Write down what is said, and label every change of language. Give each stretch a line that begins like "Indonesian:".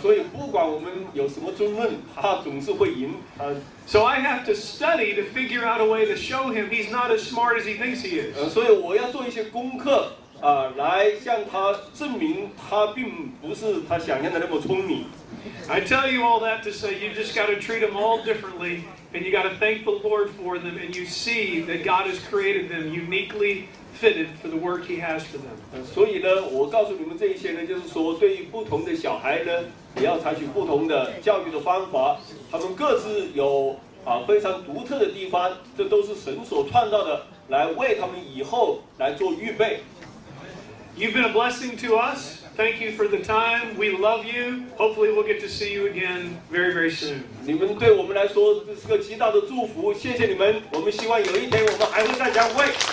Chinese: 所以不管我们有什么争论，他总是会赢。
English: So I have to study to figure out a way to show him he's not as smart as he thinks he is.
Chinese: 所以我要做一些功课来向他证明他并不是他想象的那么聪明。
English: I tell you all that to say you just got to treat them all differently, and you got to thank the Lord for them, and you see that God has created them uniquely fitted for the work He has for them.
Chinese: 所以呢，我告诉你们这一些呢，就是说，对于不同的小孩呢，也要采取不同的教育的方法，他们各自有非常独特的地方，这都是神所创造的，来为他们以后来做预备。
English: You've been a blessing to us. Thank you for the time. We love you. Hopefully we'll get to see you again very, very soon.
Chinese: 你们对我们来说这是个极大的祝福，谢谢你们。我们希望有一天我们还会再相会。